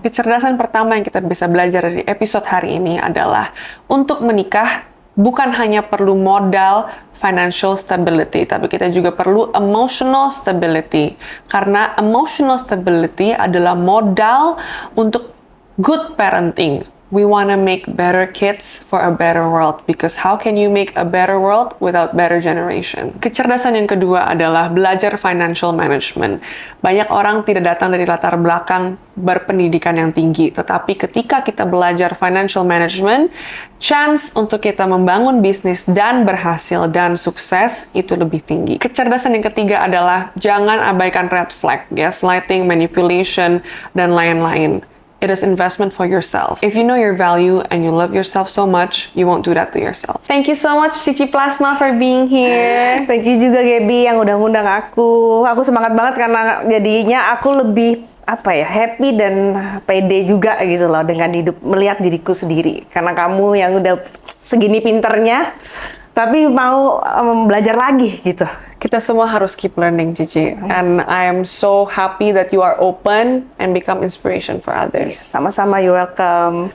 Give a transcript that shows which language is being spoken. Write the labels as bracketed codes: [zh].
[id] Kecerdasan pertama yang kita bisa belajar dari episode hari ini adalah untuk menikah bukan hanya perlu modal financial stability, tapi kita juga perlu emotional stability. Karena emotional stability adalah modal untuk good parenting. [en] We want to make better kids for a better world, because how can you make a better world without better generation? [id] Kecerdasan yang kedua adalah belajar financial management. Banyak orang tidak datang dari latar belakang berpendidikan yang tinggi, tetapi ketika kita belajar financial management, chance untuk kita membangun bisnis dan berhasil dan sukses itu lebih tinggi. Kecerdasan yang ketiga adalah jangan abaikan red flag, gaslighting, manipulation, dan lain-lain. [en] It is investment for yourself. If you know your value and you love yourself so much, you won't do that to yourself. Thank you so much, Cici Plasma, for being here. Thank you [id] juga Gaby yang udah ngundang aku. Aku semangat banget karena jadinya aku lebih apa ya, happy dan pede juga gitu loh dengan hidup, melihat diriku sendiri. Karena kamu yang udah segini pinternya, tapi mau belajar lagi gitu. Kita semua harus [en] keep learning, [id] Cici. [en] And I am so happy that you are open and become inspiration for others. [id] Sama-sama, [en] you're welcome.